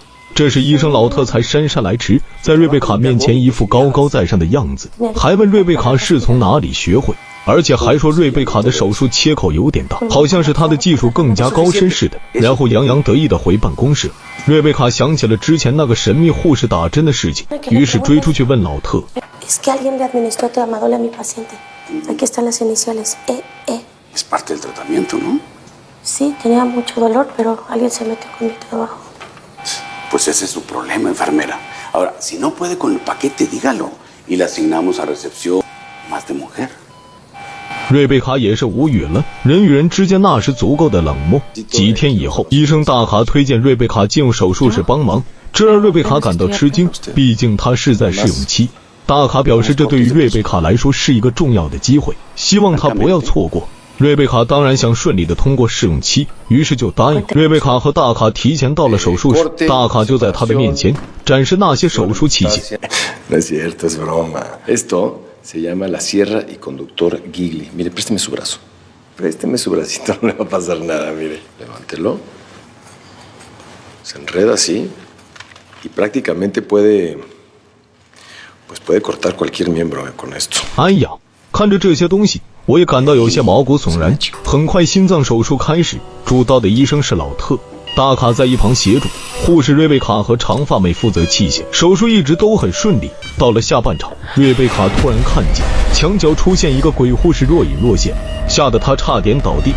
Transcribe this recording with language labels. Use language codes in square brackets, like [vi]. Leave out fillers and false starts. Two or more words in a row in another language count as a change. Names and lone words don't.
[zh] 这时医生老特才姗姗来迟，在瑞贝卡面前一副高高在上的样子，还问瑞贝卡是从哪里学会，而且还说瑞贝卡的手术切口有点大，好像是他的技术更加高深似的，然后洋洋得意地回办公室。瑞贝卡想起了之前那个神秘护士打针的事情，于是追出去问老特 [es] Es que alguien le administró tramadol a mi paciente. Aquí están las iniciales. Es parte del tratamiento, ¿no? Sí, tenía mucho dolor, pero alguien se metió con mi trabajo. Pues ese es su problema, enfermera. Ahora, si no puede con el paquete, dígalo. Y le asignamos a recepción más de mujer. [zh] 瑞贝卡也是无语了，人与人之间那是足够的冷漠。几天以后，医生大卡推荐瑞贝卡进入手术室帮忙，这让瑞贝卡感到吃惊，毕竟他是在试用期。大卡表示这对于瑞贝卡来说是一个重要的机会，希望他不要错过。瑞贝卡当然想顺利的通过试用期，于是就答应。瑞贝卡和大卡提前到了手术室，大卡就在他的面前展示那些手术器械。 [es] No es cierto, es broma. Esto se llama la sierra y conductor Gigli. Mire, présteme su brazo. Présteme su bracito, no le va a pasar nada, mire. Levántelo. Se enreda así y prácticamente puede cortar cualquier miembro con esto. [zh] 哎呀，看着这些东西，我也感到有些毛骨悚然。很快心脏手术开始，主刀的医生是老特，大卡在一旁协助，护士瑞贝卡和长发妹负责器械。手术一直都很顺利，到了下半场，瑞贝卡突然看见墙角出现一个鬼护士若隐若现，吓得她差点倒地。